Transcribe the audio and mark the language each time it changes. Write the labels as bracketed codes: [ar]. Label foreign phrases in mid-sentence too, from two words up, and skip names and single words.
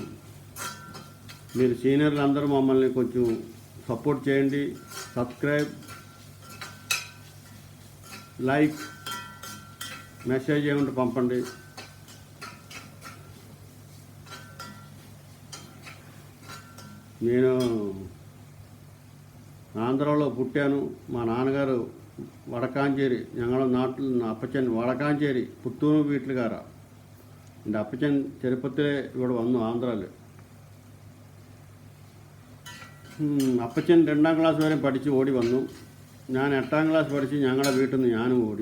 [te] మీరు సీనియర్లు అందరూ మమ్మల్ని కొంచెం సపోర్ట్ చేయండి. సబ్స్క్రైబ్, లైక్, మెసేజ్ ఏమంటే పంపండి. నేను ఆంధ్రలో పుట్టాను. మా నాన్నగారు [ml] വടക്കാഞ്ചേരി, ഞങ്ങളുടെ നാട്ടിൽ അപ്പച്ചൻ വടക്കാഞ്ചേരി പുത്തൂർ വീട്ടിലുകാരാ. എൻ്റെ അപ്പച്ചൻ ചെറുപ്പത്തിലെ ഇവിടെ വന്നു ആന്ധ്രയിൽ. അപ്പച്ചൻ 2ാം ക്ലാസ് വരെ പഠിച്ച് ഓടി വന്നു. ഞാൻ 8ാം ക്ലാസ് പഠിച്ച് ഞങ്ങളുടെ വീട്ടിൽ നിന്ന് ഞാനും ഓടി.